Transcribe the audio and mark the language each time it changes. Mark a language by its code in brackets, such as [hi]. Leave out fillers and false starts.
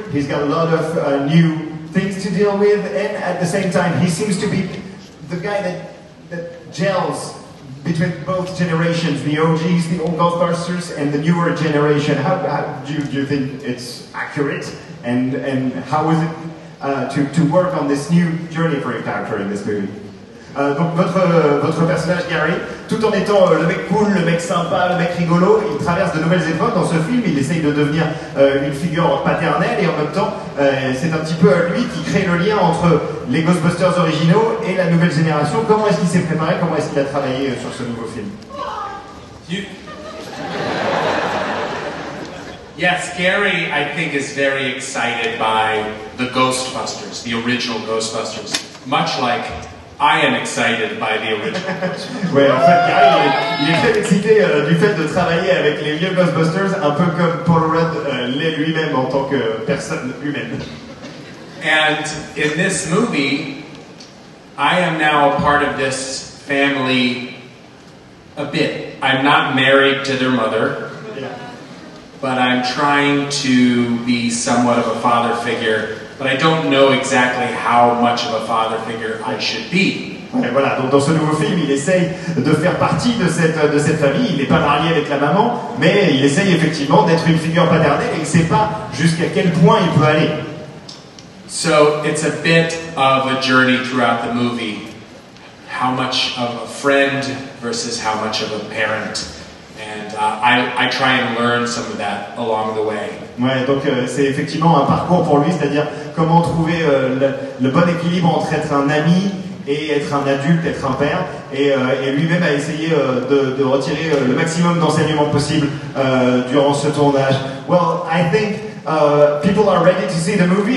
[en] He's got a lot of new things to deal with, and at the same time, he seems to be the guy that gels between both generations, the OGs, the old Ghostbusters, and the newer generation. How do you think it's accurate? And how is it to work on this new journey for your character in this movie? [fr] Donc votre personnage Gary, tout en étant le mec cool, le mec sympa, le mec rigolo, il traverse de nouvelles époques dans ce film, il essaye de devenir une figure paternelle et en même temps c'est un petit peu lui qui crée le lien entre les Ghostbusters originaux et la nouvelle génération. Comment est-ce qu'il s'est préparé, comment est-ce qu'il a travaillé sur ce nouveau film? [en] Yes, Gary, I think, is very excited by the Ghostbusters, the original Ghostbusters, much like I am excited by the original Ghostbusters. [fr] Ouais, en fait, Gary, il est très excité du fait de travailler avec les vieux Ghostbusters, un peu comme Paul Rudd l'est lui-même en tant que personne humaine. [en] And in this movie, I am now a part of this family a bit. I'm not married to their mother, but I'm trying to be somewhat of a father figure. But I don't know exactly how much of a father figure I should be. [fr] Ouais, voilà, donc dans ce nouveau film, il essaye de faire partie de cette famille. Il n'est pas marié avec la maman, mais il essaye effectivement d'être une figure paternelle et il ne sait pas jusqu'à quel point il peut aller. [en] So it's a bit of a journey throughout the movie. How much of a friend versus how much of a parent. And I try and learn some of that along the way. [fr] Ouais, donc c'est effectivement un parcours pour lui, c'est-à-dire comment trouver le bon équilibre entre être un ami et être un adulte, être un père, et lui-même a essayé de retirer le maximum d'enseignements possible durant ce tournage. [en] Well, I think people are ready to see the movie.